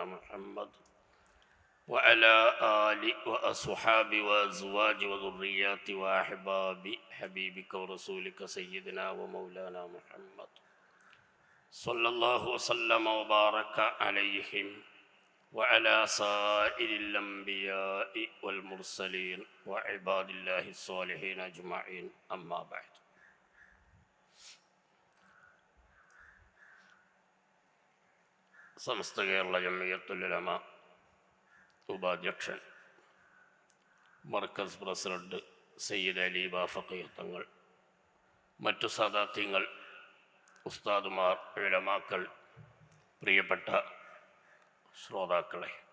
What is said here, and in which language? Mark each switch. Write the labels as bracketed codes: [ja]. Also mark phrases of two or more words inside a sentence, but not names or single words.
[ar] محمد وعلى آل وأصحاب وأزواج وذريات وأحباب حبيبك ورسولك سيدنا ومولانا محمد صلى الله وسلم وبارك عليهم وعلى سائر الأنبياء والمرسلين وعباد الله الصالحين أجمعين أما بعد. [ml] സമസ്ത കേരള ജമിയത്തുൽ ഉലമ ഉപാധ്യക്ഷൻ മർക്കസ് പ്രസിഡന്റ് സയ്യിദ് അലി ബാഫഖി തങ്ങൾ, മറ്റു സാദാത്യങ്ങൾ, ഉസ്താദുമാർ, ഉലമാക്കൾ, പ്രിയപ്പെട്ട ശ്രോതാക്കളെ,